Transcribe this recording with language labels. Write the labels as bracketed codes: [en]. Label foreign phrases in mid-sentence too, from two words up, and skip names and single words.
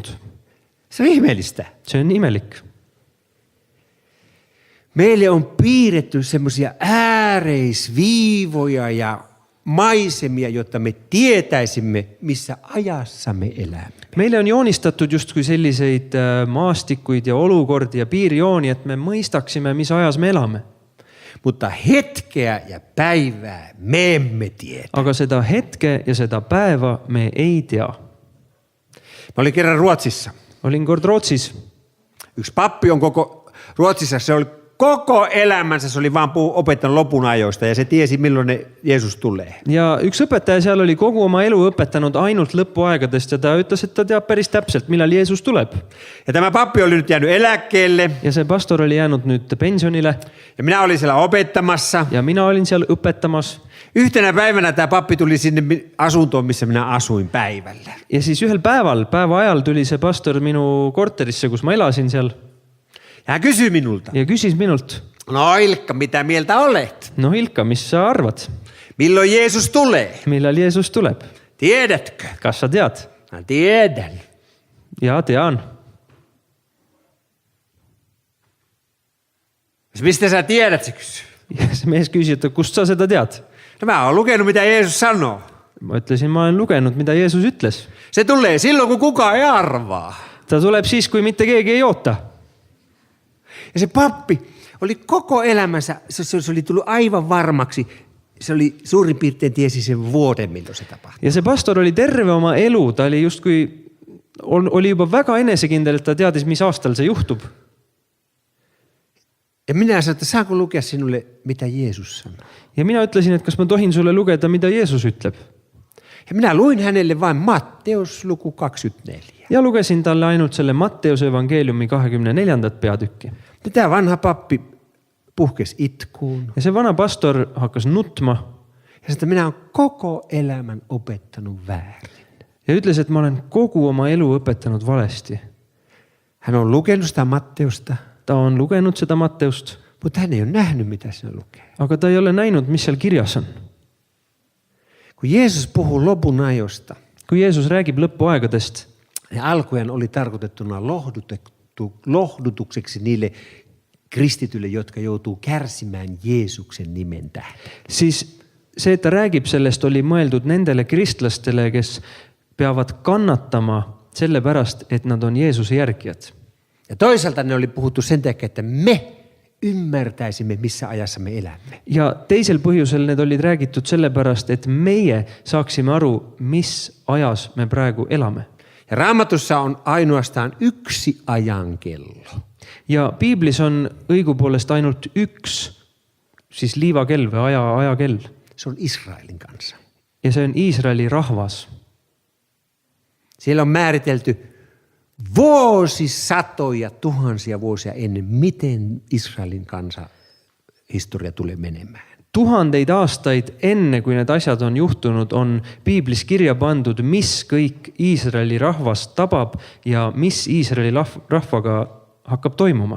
[fi] Se on ihmeellistä. [et] See on imelik. [fi] Meille on piirretty semmoisia ääreisviivoja ja maisemia, jotta me tietäisimme, missä ajassa me elämme. [et] Meile on joonistatud justkui selliseid maastikuid ja olukordi ja piirijooni, et me mõistaksime, mis ajas me elame. [fi] Mutta hetkeä ja päivää me emme tiedä. [et] Aga seda hetke ja seda päeva me ei tea. [fi] Mä olin kerran Ruotsissa. [et] Olin kord Rootsis. [fi] Yksi pappi on Ruotsissa, se oli koko elämänsä, se oli vaan opettanut lopun ajoista ja se tiesi, milloin Jeesus tulee. [et] Ja üks õpetaja seal oli kogu oma elu õpetanud ainult lõpuaegadest ja ta ütles, et ta teab päris täpselt, millal Jeesus tuleb. [fi] Ja tämä pappi oli nyt jäänyt eläkkeelle. [et] Ja see pastor oli jäänud nüüd pensionile. [fi] Ja minä olin siellä opettamassa. [et] Ja mina olin seal õpetamas. [fi] Yhtenä päivänä tämä pappi tuli sinne asuntoon, missä minä asuin päivällä. [et] Ja siis ühel päeva ajal tuli see pastor minu korterisse, kus ma elasin seal. [fi] Ja hän kysyi minulta. [et] Ja küsis minult. [fi] No Ilkka, mitä mieltä olet? [et] No Ilkka, mis sa arvad? [fi] Milloin Jeesus tulee? [et] Millal Jeesus tuleb? [fi] Tiedätkö? [et] Kas sa tead? [fi] Mä tiedän. [et] Ja tean. [fi] Mistä sä tiedät, se kysyy. [et] Ja see mees küsis, et kust sa seda tead? [fi] No mä oon lukenut, mitä Jeesus sanoo. [et] Ma ütlesin, ma olen lugenud, mida Jeesus ütles. [fi] Se tulee silloin, kun kukaan ei arvaa. [et] Ta tuleb siis, kui mitte keegi ei oota. [fi] Ja se pappi oli koko elämänsä, se oli tullut aivan varmaksi. Se oli suurin piirtein tiesi sen vuoden, milloin se tapahtui. [et] Ja see pastor oli terve oma elu, ta oli justkui, oli juba väga enesekindel, et ta teadis, mis aastal see juhtub. [fi] Ja minä sanoin, että saanko lukea sinulle, mitä Jeesus sanoo. [et] Ja mina ütlesin, et kas ma tohin sulle lugeda, mida Jeesus ütleb. [fi] Ja minä luin hänelle vain Matteus luku 24. [et] Ja lugesin talle ainult selle Matteuse evangeeliumi 24. peatükki. [fi] Ja tämä vanha pappi puhkesi itkuun. [et] Ja see vana pastor hakkas nutma. [fi] Ja sanoi, että minä olen koko elämän opettanut väärin. [et] Ja ütles, et ma olen kogu oma elu õpetanud valesti. [fi] Hän on lukenut sitä Matteusta. [et] Ta on lugenud seda Matteust. [fi] Mutta hän ei ole nähnyt, mitä siinä lukee. [et] Aga ta ei ole näinud, mis seal kirjas on. [fi] Kun Jeesus puhuu lopun ajosta, [et] Kui Jeesus räägib lõpuaegadest, [fi] ne alkujen oli tarkoitettuna lohdutukseksi niille kristityille, jotka joutuu kärsimään Jeesuksen nimen tähden. [et] siis see, et ta räägib sellest, oli mõeldud nendele kristlastele, kes peavad kannatama selle pärast, et nad on Jeesuse järgijad. [fi] Ja toisaalta ne oli puhuttu sen takia, että me ymmärtäisimme, missä ajassa me elämme. [et] Ja teisel põhjusel need olid räägitud sellepärast, et meie saaksime aru, mis ajas me praegu elame. [fi] Ja Raamatussa on ainoastaan yksi ajankello. [et] Ja piiblis on õigupoolest ainult üks siis liivakell või ajakell. [fi] Se on Israelin kansa. [et] Ja see on Iisraeli rahvas. [fi] Siellä on määritelty vuosisatoja, tuhansia vuosia ennen, miten Israelin kansa historia tulee menemään. [et] Tuhandeid aastaid enne, kui need asjad on juhtunud, on piiblis kirja pandud, mis kõik Iisraeli rahvast tabab ja mis Iisraeli rahvaga hakkab toimuma.